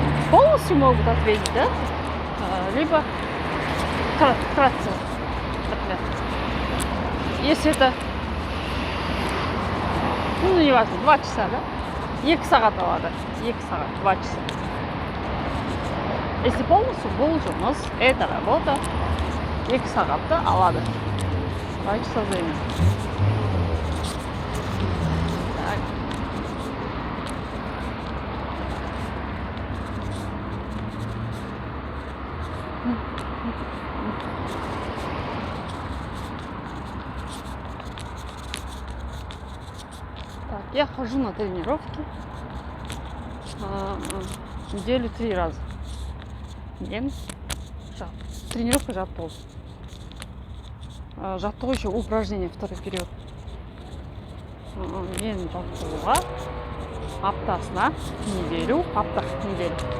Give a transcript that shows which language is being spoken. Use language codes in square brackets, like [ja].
[ru] Полностью могут ответить, да? Либо вкратце. Если это, ну не важно, 2 часа, да? [kk] 2 сағат алады. 2 сағат, [ru] 2 часа. Если полностью [kk] бұл жұмыс, [ru] это работа [kk] 2 сағатты алады. [ru] 2 часа займет. Так. Я хожу на тренировки в неделю 3 раза. Тренировка жаттығу. Жаттығу еще упражнение второй период. [kk] Мен жаттығуға аптасына [ru] неделю, неделю.